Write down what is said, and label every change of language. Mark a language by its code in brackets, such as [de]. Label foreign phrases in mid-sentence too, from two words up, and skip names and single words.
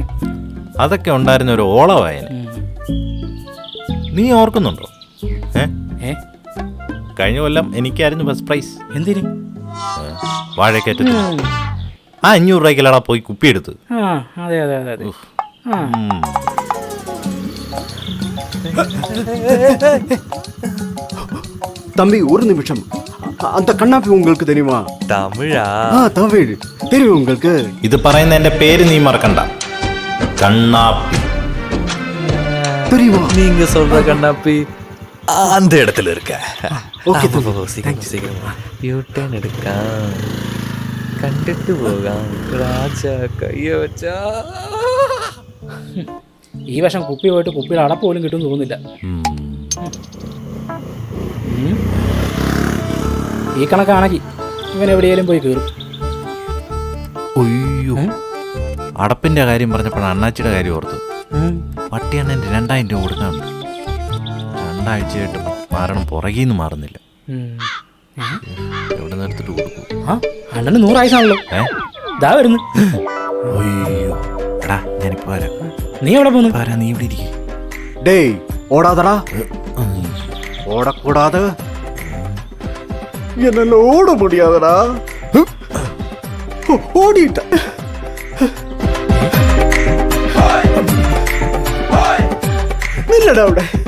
[ml] അതൊക്കെ ഉണ്ടായിരുന്ന ഒരു ഓളവായന. നീ ഓർക്കുന്നുണ്ടോ? കഴിഞ്ഞ കൊല്ലം എനിക്കായിരുന്നു ഫസ്റ്റ് പ്രൈസ്. എന്തിന്? വാഴക്കയറ്റത്തിൽ. ആ 500 രൂപയ്ക്കല്ലടാ പോയി കുപ്പിയെടുത്ത്. അതെ അതെ അതെ അതെ. [ta] தம்பி ஒரு நிமிஷம், அந்த கண்ணாப்பி உங்களுக்கு தெரியுமா? [ml] തമിഴാ? [ta] தமிழ் தெரியும் உங்களுக்கு? [ml] ഇത് പറയുന്ന എന്റെ പേര് നീ മറക്കണ്ട. കണ്ണാപ്പി [ta] தெரியுமா? நீங்க சொல்ற கண்ணாப்பி அந்த இடத்துல இருக்க. ஓகே சீக்கிரம் யூட்டர்ன் எடுക്കാം, [ml] കണ്ടിട്ട് പോകാം. രാജാ കയ്യ വെച്ചാ. ഈ വർഷം കുപ്പി പോയിട്ട് കുപ്പിയുടെ അടപ്പ് പോലും കിട്ടും തോന്നുന്നില്ല. ഈ കണക്കാണെങ്കിൽ ഇവൻ എവിടെയെങ്കിലും പോയി കയറും. ഒയ്യോ, അടപ്പിന്റെ കാര്യം പറഞ്ഞപ്പോഴാണ് അണ്ണാച്ചിയുടെ കാര്യം ഓർത്ത്. പട്ടിയണ്ണൻ്റെ 2000 രൂപ കൊടുക്കാനുണ്ട്. 2 ആഴ്ചയായിട്ട് മാറണം, പുറകിൽ നിന്ന് മാറുന്നില്ല. എവിടെ നിന്ന് എടുത്തിട്ട് കൊടുക്കും? അണ്ണന് 100 ആയിസാണല്ലോ. ഇതാ വരുന്നു. ഒയ്യോ എടാ, ഞാനിപ്പോ വരാം. നീ എവിടെ പോന്നു? നീ ഇവിടെ ഇരിക്കും. [ta] டேய் ஓடாதடா, ஓடக்கூடாது. என்னால ஓட முடியாதடா. ஓடிட்ட. நில்லடா അവിടെ.